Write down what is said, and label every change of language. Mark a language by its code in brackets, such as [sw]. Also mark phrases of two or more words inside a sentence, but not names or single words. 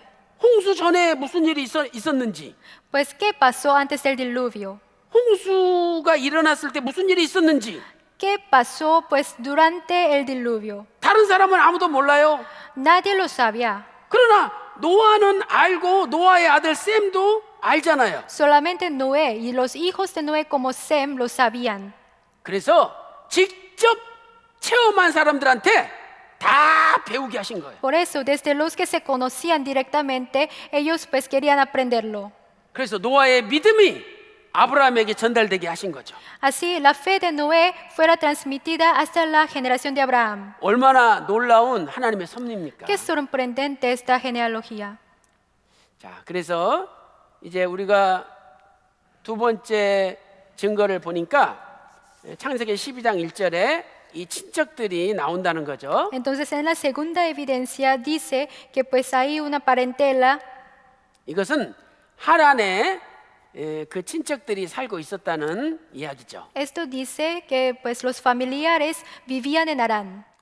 [ko] 홍수 전에 무슨 일이 있었는지, [es] Pues, ¿qué pasó antes del diluvio? [ko] 홍수가 일어났을 때 무슨 일이 있었는지 [es] ¿Qué pasó pues durante el diluvio? [ko] 다른 사람은 아무도 몰라요. [es] Nadie lo sabía. [ko] 그러나 노아는 알고 노아의 아들 셈도 알잖아요. [es] Solamente Noé y los hijos de Noé como Sem lo sabían. [ko] 그래서 직접 체험한 사람들한테 다 배우게 하신 거예요. [es] Por eso, desde los que se conocían directamente, ellos pues querían aprenderlo. [ko] 그래서 노아의 믿음이 아브라함에게 전달되게 하신 거죠. [es] Así, la fe de Noé fuera transmitida hasta la generación de Abraham. [ko] 얼마나 놀라운 하나님의 섭리입니까? [es] Qué sorprendente esta genealogía. [ko] 자, 그래서 이제 우리가 두 번째 증거를 보니까 창세기 12장 1절에 이 친척들이 나온다는 거죠. [es] Entonces, en la segunda evidencia dice que pues hay una parentela. [ko] 이것은 하란에 그 친척들이 살고 있었다는 이야기죠. [es] Esto dice que pues los familiares vivían en Harán.